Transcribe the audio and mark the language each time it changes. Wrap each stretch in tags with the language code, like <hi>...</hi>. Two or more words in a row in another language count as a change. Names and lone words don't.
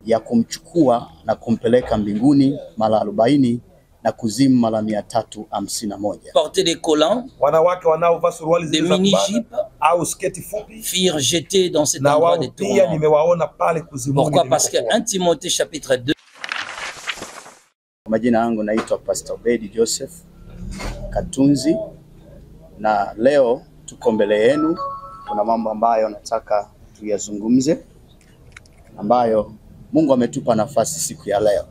<sw>ya kumchukua na kumpeleka mbinguni mara 40 na kuzimu mara 351.</sw> <fr>Porter des collants,</fr> <sw>wanawake wanaovaa suruali</sw> <fr>des mini-jupes,</fr> <sw>au sketi fupi,</sw> <fr>furent jetés dans cet endroit de tourment.</fr> <sw>Nimewaona pale kuzimuni.</sw> <fr>Pourquoi? Parce que 1 Timothée chapitre 2.</fr> <sw>Majina yangu naitwa Pastor Bedi Joseph Katunzi, na leo tuko mbele yenu. Kuna mambo ambayo nataka tuyazungumze, ambayo Mungu ametupa nafasi siku ya leo.</sw>